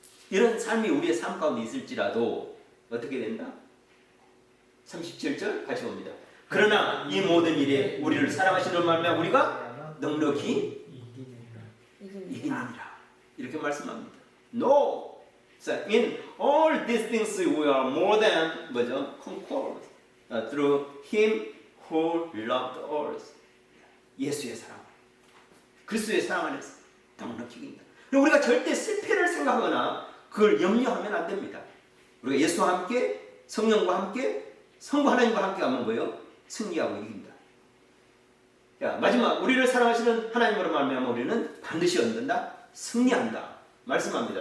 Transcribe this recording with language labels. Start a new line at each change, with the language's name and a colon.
Korean: 이런 삶이 우리의 삶 가운데 있을지라도 어떻게 된다? 37절 같이 봅니다. 그러나 이 모든 일에 우리를 사랑하시는 말미암아 우리가 넉넉히 이기느니라. 이렇게 말씀합니다. No.
English: So in all these things we are more than conquerors through Him who loved us.
Korean: 예수의 사랑, 그리스도의 사랑 안에서 넉넉히 이긴다. 우리가 절대 실패를 생각하거나 그걸 염려하면 안 됩니다. 우리가 예수와 함께 성령과 함께 성부 하나님과 함께 하면 뭐예요? 승리하고 이긴다. 자, 마지막 우리를 사랑하시는 하나님으로 말미암아 우리는 반드시 얻는다. 승리한다. 말씀합니다.